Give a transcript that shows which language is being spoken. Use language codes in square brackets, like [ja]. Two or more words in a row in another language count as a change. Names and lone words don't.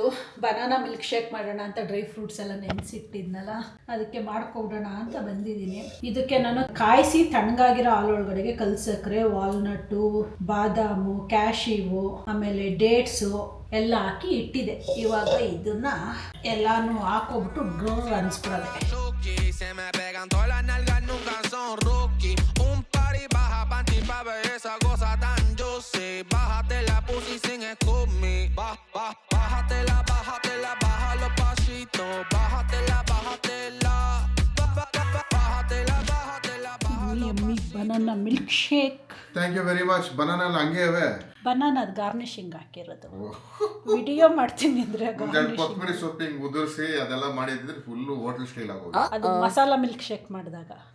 [en] banana milk shake [kn] ಮಾಡೋಣ ಅಂತ [en] dry fruits [kn] ಎಲ್ಲ ನೆನೆಸಿಟ್ಟಿದ್ನಲ್ಲ, ಅದಕ್ಕೆ ಮಾಡ್ಕೊಬಿಡೋಣ ಅಂತ ಬಂದಿದ್ದೀನಿ. ಇದಕ್ಕೆ ನಾನು ಕಾಯಿಸಿ ತಣ್ಣಗಾಗಿರೋ ಹಾಲು ಒಳಗಡೆಗೆ ಕಲ್ಸಕ್ರೆ, ವಾಲ್ನಟ್ಟು, ಬಾದಾಮು, ಕ್ಯಾಶಿವು, ಆಮೇಲೆ ಡೇಟ್ಸು ಎಲ್ಲ ಹಾಕಿ ಇಟ್ಟಿದೆ. ಇವಾಗ ಇದನ್ನ ಎಲ್ಲಾನು ಹಾಕೋಬಿಟ್ಟು ಡ್ರೋರ್ ಅನ್ಸ್ಬಿಡೋದೆ. [es] Se me pegan todas las nalgas, nunca son rookie. Un party baja panty pa' ver esa cosa tan juicy. Bájate la pussy sin [en] excuse me. [es] Bájatela, bájalo pasito. Bájatela, bájatela. [en] yummy banana milk shake. thank you very much. [kn] ಬನಾನಾ ಹಂಗೆ ಇವೆ. ಬನಾನಾದ ಗಾರ್ನಿಶಿಂಗ್ ಹಾಕಿರೋದು. ವಿಡಿಯೋ ಮಾಡ್ತೀನಿ ಅಂದ್ರೆ ಕೊತ್ತಂಬರಿ ಸೊಪ್ಪು ಹಿಂಗೆ ಉದುರಿಸಿ ಅದೆಲ್ಲ ಮಾಡಿದ್ರೆ [en] full hotel style [kn] ಆಗೋದು. ಅದು ಮಸಾಲಾ [en] milk shake [kn] ಮಾಡಿದಾಗ